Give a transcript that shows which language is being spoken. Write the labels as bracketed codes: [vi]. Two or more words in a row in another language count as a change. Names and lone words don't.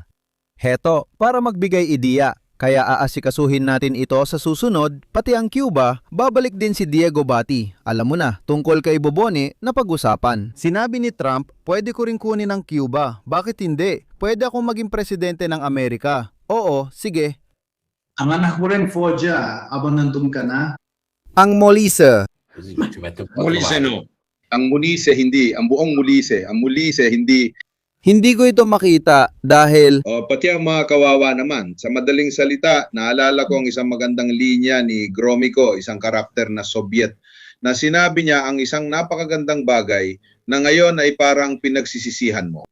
[tl] Heto, para magbigay ideya, kaya aasikasuhin natin ito sa susunod, pati ang Cuba, babalik din si Diego Bati. Alam mo na, tungkol kay Bobone na pag-usapan. Sinabi ni Trump, pwede ko rin kunin ang Cuba. Bakit hindi? Pwede akong maging presidente ng Amerika. Oo, sige. Ang anak mo rin, Foggia, abang nandun ka na. Ang Molise. [it] Così ci mette un po' a Molise trovare. no. [tl] Ang Mulise hindi, ang buong Mulise. Ang Mulise hindi. Hindi ko ito makita dahil O, pati ang mga kawawa naman. Sa madaling salita, naalala ko ang isang magandang linya ni Gromyko, isang karakter na Soviet, na sinabi niya ang isang napakagandang bagay na ngayon ay parang pinagsisisihan mo.